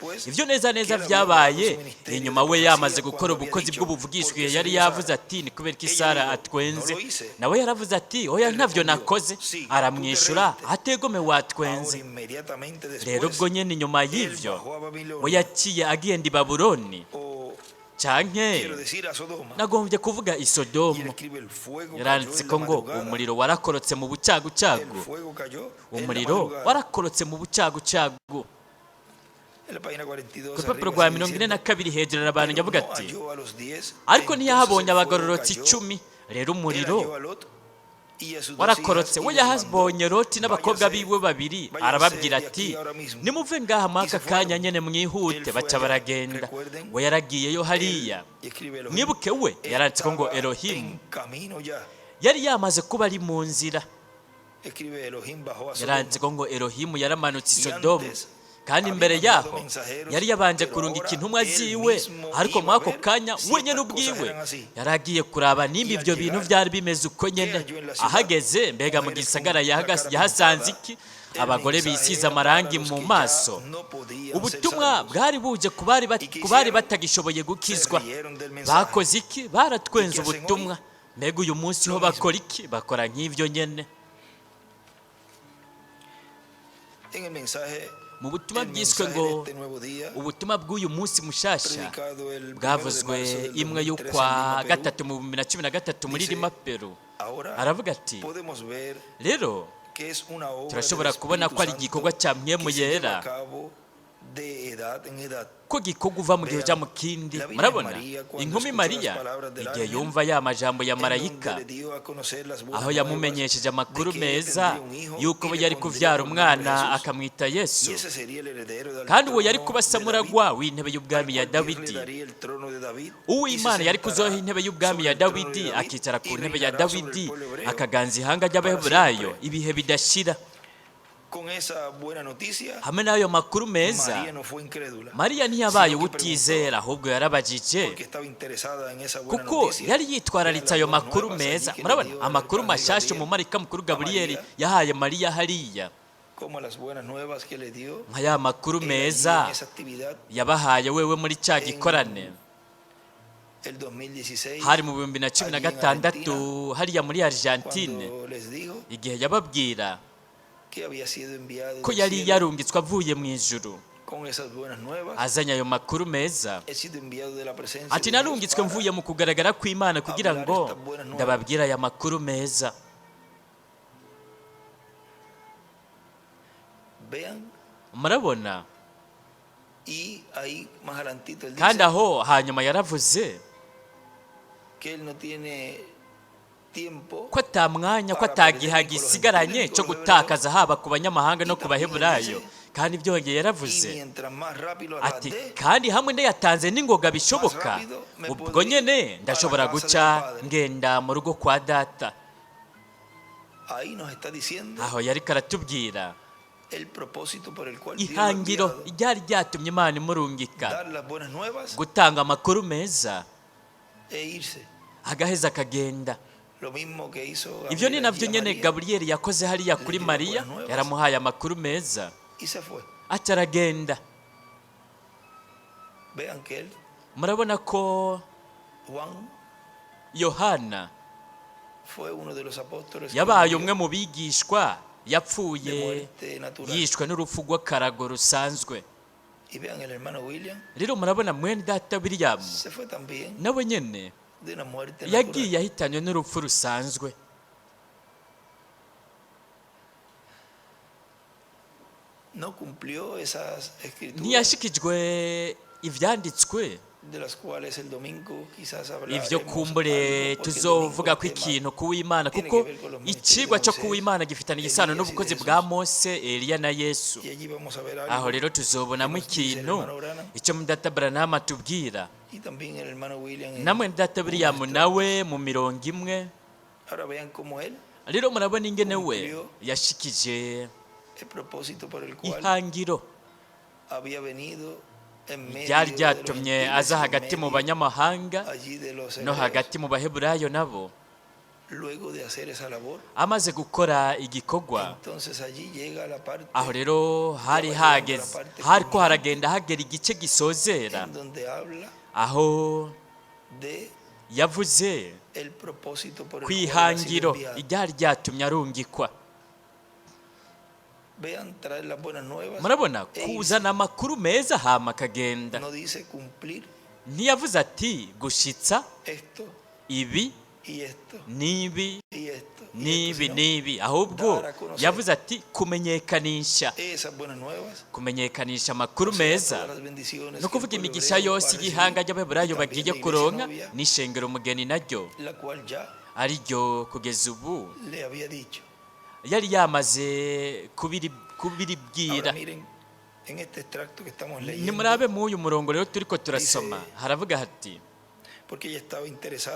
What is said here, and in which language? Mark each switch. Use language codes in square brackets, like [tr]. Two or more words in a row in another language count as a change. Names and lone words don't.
[rn] Ivyo neza neza vyabaye inyuma we yamaze gukora ubukozi bw'ubuvugishwe. Yari yavuze ati, ni kubera iki Sara atwenze? Nawe yaravuze ati, oya ntavyo nakoze. Aramwishura, ategome watwenze. Rero ubwo nyene inyuma y'ivyo we yaciye agenda i Babuloni. canke [es] quiero decir a Sodoma. [rn] nagombye kuvuga [es] Y él [rn] isodomu. [es] escribe el fuego cayó [rn] Yaranditse [es] en la [rn] ko ngo [es] madrugada. [rn] umuriro warakorotse mu [es] El [rn] bucagucagu. [es] fuego cayó en la [rn] Umuriro [es] madrugada. [rn] warakorotse mu bucagucagu. [es] En la página 42 [rn] Ku rupapuro [es] arriba [rn] rwa [es] sigue [rn] 42 hejuru abantu [es] diciendo, [rn] nyavuga [es] "Pero no [rn] ati [es] halló a los 10, [rn] ariko [es] entonces [rn] ntiyahabonye [es] el fuego [rn] abagororotsi [es] cayó, [rn] 10. Rero [es] él [rn] umuriro [es] halló a Lot y a sus 2 [rn] warakorotse. [es] hijas, [rn] We [es] y les mandó, [rn] yahabonye Loti n'abakobwa [es] "Váyanse, [rn] biwe babiri, [es] váyanse [rn] arababwira [es] de [rn] ati [es] aquí ahora mismo." [rn] nimuve ngaha muri aka [es] Y se fueron. [rn] kanya nyene mwihute. [es] Él fue [rn] Baca [es] allá. [rn] baragenda. [es] Recuerden, [rn] We yaragiyeyo hariya. [es] Y escribe Elohim, [rn] Mwibuke we yaranditse ko ngo [es] estaba [rn] Elohimu [es] en camino ya. [rn] yari yamaze kuba ari mu nzira. [es] Escribe Elohim bajó a [rn] Yaranditse [es] Sodoma. [rn] ko ngo Elohimu yaramanutse i [es] Y [rn] Sodomu, [es] antes [rn] kandi [es] había [rn] imbere [es] mandado [rn] yaho [es] mensajeros, [rn] yari yabanje [es] pero [rn] kurungika [es] ahora [rn] intumwa [es] él [rn] ziwe, [es] mismo [rn] ariko [es] iba [rn] muri [es] a [rn] ako [es] ver [rn] kanya [es] si [rn] wenyine [es] estas cosas [rn] ubwiwe [es] eran así. [rn] yari agiye kuraba nimba [es] Y al [rn] ibyo bintu [es] llegar, [rn] byari bimeze uko nyene. [es] halló en la ciudad [rn] Ahageze mbega mu [es] mujeres [rn] gisagara [es] con la cara [rn] yahasanze [es] pintada. [rn] iki? [es] El [rn] Abagore [es] mensaje [rn] bisize [es] era [rn] amarangi [es] para los [rn] mu [es] que ya [rn] maso. [es] no podían ser [rn] Ubutumwa [es] salvos. [rn] bwari buje ku bari [es] hicieron? [rn] batagishoboye gukizwa. [es] Se rieron del mensaje. [rn] Bakoze iki? Baratwenze [es] ¿Y qué hacen [rn] ubutumwa. [es] hoy? [rn] Mbega uyu munsi [es] Lo [rn] ho [es] mismo. [rn] bakora iki? Bakora nk'ivyo nyene. [es] En el mensaje, [rn] Mu butumwa [es] el [rn] bwiswe [es] mensaje [rn] ngo [es] de este nuevo día, [rn] ubutumwa bw'uyu munsi mushasha [es] predicado el 1 de [rn] bwavuzwe [es] marzo del [rn] imwe [es] 2013 [rn] y'ukwa [es] en Lima, Perú. [rn] gatatu mu 2013 muri [es] Dice, [rn] Lima, Peru. [es] Ahora [rn] Aravuga ati [es] podemos ver [rn] rero [es] que es una obra [rn] turashobora [es] del [rn] kubona [es] Espíritu [rn] ko ari [es] Santo [rn] igikorwa cya Mpwemu [es] que se lleva [rn] Yera, [es] a cabo de edad en edad. [rn] ko gikorwa uva mu gihe uja mu kindi. [es] La Virgen [rn] Murabona [es] María, cuando [rn] inkumi [es] escuchó [rn] Mariya [es] las palabras del [rn] igihe [es] ángel, [rn] yumva ya majambo ya [es] en [rn] marayika, [es] donde le dio a conocer las buenas [rn] aho yamumenyesheje [es] nuevas [rn] amakuru [es] de que ella [rn] meza [es] tendría un hijo [rn] y'uko [es] y [rn] we [es] le [rn] yari [es] pondría [rn] kuvyara [es] por nombre [rn] umwana [es] Jesús. [rn] akamwita Yesu, [es] Y ese sería el heredero del [rn] kandi uwo yari [es] trono [rn] kuba [es] de David, [rn] samuragwa w'intebe y'ubwami ya [es] al cual Dios le [rn] Dawidi. [es] daría el trono de David, [rn] Uw'Imana [es] y se [rn] yari kuzoha [es] sentará [rn] intebe y'ubwami [es] sobre [rn] ya [es] el trono de [rn] Dawidi, [es] David, [rn] akicara ku [es] y [rn] ntebe ya [es] reinará sobre el [rn] Dawidi, [es] pueblo hebreo [rn] akaganza ihanga ry'Abaheburayo ibihe bidashira. [es] Con esa buena noticia, [rn] Hamwe n'ayo makuru meza, [es] María no fue incrédula, [rn] Mariya ntiyabaye [es] sino que [rn] uwutizera, ahubwo yarabajije, [es] porque estaba interesada en esa buena [rn] kuko [es] noticia. [rn] yari yitwararitse ayo [es] Eran las [rn] makuru [es] buenas nuevas [rn] meza. [es] allí que le [rn] Murabona [es] dio [rn] amakuru [es] el ángel [rn] mashasha [es] Gabriel [rn] umumarika mukuru [es] a [rn] Gaburiyeli [es] María, [rn] yahaye Mariya hariya, [es] como las buenas nuevas que le dio [rn] nka ya makuru [es] él allí [rn] meza [es] en esa actividad [rn] yabahaye wewe muri cya gikorane [es] el 2016, [rn] hari mu 2016 hariya muri Argentine, [es] cuando les dijo [rn] igihe yababwira [es] que había sido enviado [rn] ko [es] del [rn] yari [es] cielo [rn] yarungitswe avuye mu ijuru [es] con esas buenas nuevas. [rn] azanye ayo makuru meza. [es] He sido enviado de la presencia [rn] Ati [es] de Dios [rn] narungitswe [es] para [rn] mvuye mu kugaragara kw'Imana kugira ngo ndababwira aya makuru meza. [es] vean, [rn] Murabona, [es] y ahí más adelantito él [rn] kandi [es] dice [rn] aho hanyuma yaravuze [es] que él no tiene tiempo [rn] ko atamwanya, ko atagiha gisigaranye cyo gutakaza haba ku banyamahanga no ku Baheburayo. Kandi byongeye [es] y [rn] yaravuze [es] mientras más rápido [rn] ati [es] adelante, [rn] kandi hamwe ndayatanze n'ingoga bishoboka, ubwo nyene ndashobora guca ngenda mu rugo kwa data. [es] ahí nos está diciendo [rn] Aho yari karatubwira [es] el propósito por el cual Dios lo ha [rn] ihangiro [es] enviado, [rn] ryari ryatumye Imana imurungika [es] dar las buenas nuevas [rn] gutanga amakuru meza, [es] e irse. [rn] agaheza akagenda. [es] Lo mismo que hizo [rn] Ibyo ni [es] Gabriel [rn] nabyo [es] allí a [rn] nyene [es] María, [rn] Gaburiyeli yakoze hariya kuri [es] dio [rn] Mariya, [es] buenas nuevas. [rn] yaramuhaye amakuru meza [es] y se fue. [rn] ati aragenda. [es] Vean que él, [rn] Murabona ko [es] Juan, [rn] Yohana [es] fue uno de los apóstoles que [rn] yabaye [es] murió [rn] umwe mu bigishwa [es] de [rn] yapfuye [es] muerte natural. [rn] yishwe n'urupfu rw'akarago rusanzwe. [es] Y vean el hermano William, [rn] Rero murabona mwene data William [es] se fue también [rn] nawe nyene [es] de una muerte [rn] yagiye [es] natural. [rn] ahitanywe n'urupfu rusanzwe. [es] No cumplió esas escrituras [rn] Ntiyashikijwe ivyanditswe [es] de las cuales el domingo quizás [rn] ivyo [es] hablaremos [rn] kumbure [es] algo, porque el [rn] tuzovuga ko [es] domingo el tema [rn] ikintu kuw'Imana, [es] tiene [rn] kuko [es] que ver con los [rn] icigwa [es] ministerios [rn] cyo [es] de [rn] kuw'Imana [es] Moisés, [rn] gifitanye isano [es] Elías y [rn] n'ubukozi [es] de [rn] bwa [es] Jesús. [rn] Mose, Eliya na Yesu. [es] y allí vamos a ver algo [rn] Aho rero tuzobonamo [es] que nos dice el [rn] ikintu [es] hermano Branham [rn] icyo mudata Branham atubwira, [es] y también el hermano William en [rn] na mwene data William [es] nuestro- [rn] nawe mu mirongo imwe. [es] Ahora vean cómo él, [rn] Rero murabona ingene we [es] Cumplió [rn] yashikije [es] el propósito por el cual [rn] ihangiro [es] había venido en medio [rn] ryari [es] de los [rn] ryatumye [es] gentiles, [rn] aza [es] en [rn] hagati mu [es] medio [rn] banyamahanga [es] allí de los [rn] no [es] hebreos. [rn] hagati mu Baheburayo nabo. [es] Luego de hacer esa labor, [rn] Amaze gukora igikorwa, [es] entonces allí llega la parte [rn] aho rero hari hageze, hariko haragenda hagera igice gisozera, [es] en donde habla [rn] aho [es] de [rn] yavuze [es] el propósito por el [rn] ku [es] cual ha sido [rn] ihangiro [es] enviado. [rn] iryari ryatumye arungikwa. [es] Vean, traer las buenas nuevas. [rn] Murabona [es] e irse. [rn] kuzana amakuru meza hama akagenda. [es] No dice cumplir [rn] ntiyavuze ati gushitsa [es] esto [rn] ibi [es] y esto [rn] n'ibi [es] y esto y [rn] n'ibi [es] esto, sino [rn] n'ibi, ahubwo yavuze ati kumenyekanisha [es] esas buenas nuevas, [rn] kumenyekanisha amakuru [es] o sea, [rn] meza, [es] todas las bendiciones [rn] no [es] que [rn] kuvuga [es] el pueblo [rn] imigisha [es] hebreo [rn] yose [es] ha recibido, [rn] y'ihanga ry'abaheburayo [es] y también [rn] bagiye [es] la iglesia [rn] kuronka [es] novia, [rn] n'ishengero umugeni naryo [es] la cual ya [rn] ari ryo kugeza ubu [es] le había dicho. [rn] yari yamaze kubiribwira. [es] Ahora miren, en este extracto que estamos [rn] nimurabe [es] leyendo, [rn] mu uyu murongo rero turiko turasoma, haravuga hati [es] porque ella estaba interesada en